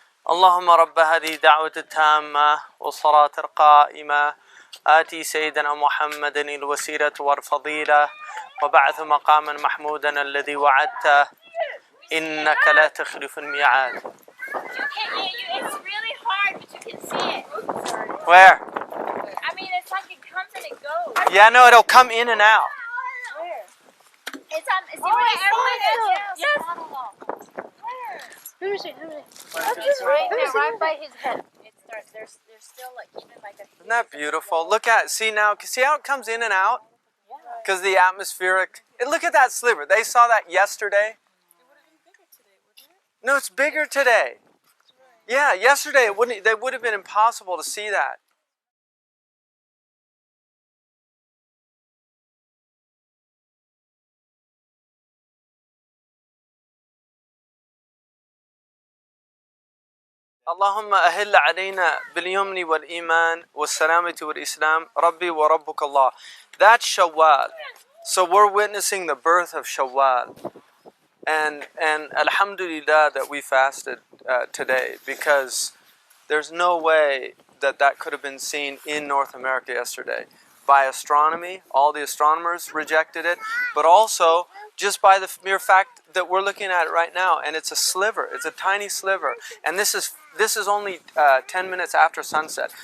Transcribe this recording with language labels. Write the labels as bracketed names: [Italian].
[Arabic] اللهم رب هذه الدعوة التامة والصلاة القائمة آتي سيدنا محمد الوسيلة والفضيلة وبعث مقاما محمودا الذي وعدته إنك لا تخلف الميعاد. [English] It's really hard, but you can see it. Where? I mean, it's like it comes and it goes. Yeah, no, it'll come in and out. Where? It's on. Is it where everyone is? Yes. Where? Let me see. It's right there, right by his head. There's still like even like a. Isn't that beautiful? Look at, see now, see how it comes in and out? Because the atmospheric, look at that sliver. They saw that yesterday. No, it's bigger today. Yeah, yesterday it wouldn't. They would have been impossible to see that. [Arabic] اللهم أهل علينا باليمن والإيمان والسلامة والإسلام ربي وربك الله. [English] That's Shawwal. So we're witnessing the birth of Shawwal. And alhamdulillah that we fasted today, because there's no way that could have been seen in North America yesterday. By astronomy, all the astronomers rejected it, but also just by the mere fact that we're looking at it right now, and it's a sliver, it's a tiny sliver, and this is only 10 minutes after sunset.